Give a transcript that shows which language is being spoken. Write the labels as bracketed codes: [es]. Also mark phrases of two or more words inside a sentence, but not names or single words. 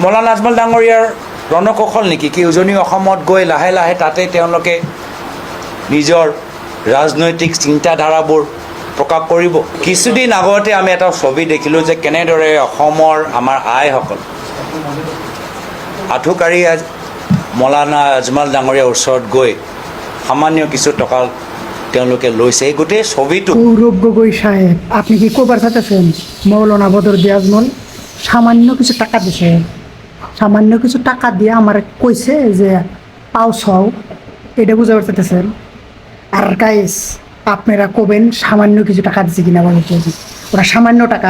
[as] মৌলানা আজমল ডাঙৰীয়াৰ ৰণকৌশল নেকি কি উজনি অসমত গৈ লাহে লাহে তাতে তেওঁলোকে নিজৰ ৰাজনৈতিক চিন্তাধাৰাবোৰ প্ৰকাশ কৰিব। কিছুদিন আগতে আমি এটা ছবি দেখিলোঁ যে কেনেদৰে অসমৰ আমাৰ আইসকল আঁঠুকাঢ়ি মৌলানা আজমল ডাঙৰীয়াৰ ওচৰত গৈ সামান্য কিছু টকা তেওঁলোকে লৈছে। এই গোটেই ছবিটো [bn] গৌরব গগৈ সাহেব, আপনি কি কবার চাইতেছেন মৌলানা বদরুদ্দীন আজমল সামান্য কিছু টাকা দিছে, সামান্য কিছু টাকা দিয়ে আমার কইছে যে পাও ছও, এটা বুঝাবার চাইতেছেন? আর গাইস আপনারা কবেন সামান্য কিছু টাকা দিছে কিনা বলতে, ওরা সামান্য টাকা।